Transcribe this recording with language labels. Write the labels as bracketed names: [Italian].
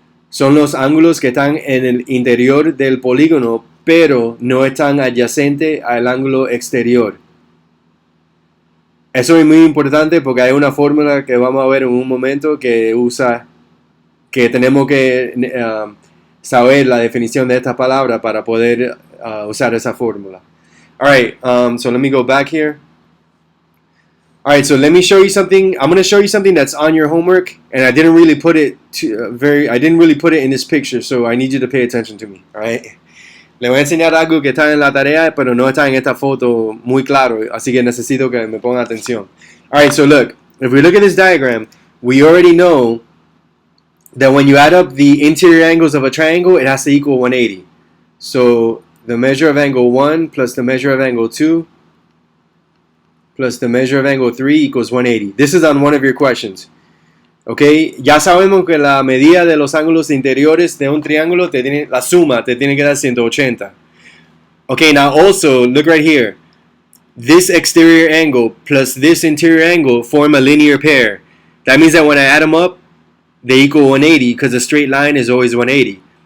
[Spanish] Son los ángulos que están en el interior del polígono, pero no están adyacentes al ángulo exterior. Eso es muy importante porque hay una fórmula que vamos a ver en un momento que tenemos que saber la definición de esta palabra para poder usar esa fórmula. [English] Alright, so let me go back here. Alright, so let me show you something. I'm going to show you something that's on your homework, and I didn't really put it in this picture, so I need you to pay attention to me. Alright. [Spanish] Le voy a enseñar algo que está en la tarea, pero no está en esta foto muy claro, así que necesito que me ponga atención. [English] Alright, so look, if we look at this diagram, we already know that when you add up the interior angles of a triangle, it has to equal 180. So the measure of angle 1 plus the measure of angle 2 plus the measure of angle 3 equals 180. This is on one of your questions. [Spanish] Ok, ya sabemos que la medida de los ángulos interiores de un triángulo, la suma te tiene que dar 180. [English] Ok, now also, look right here. This exterior angle plus this interior angle form a linear pair. That means that when I add them up, they equal 180 because the straight line is always 180.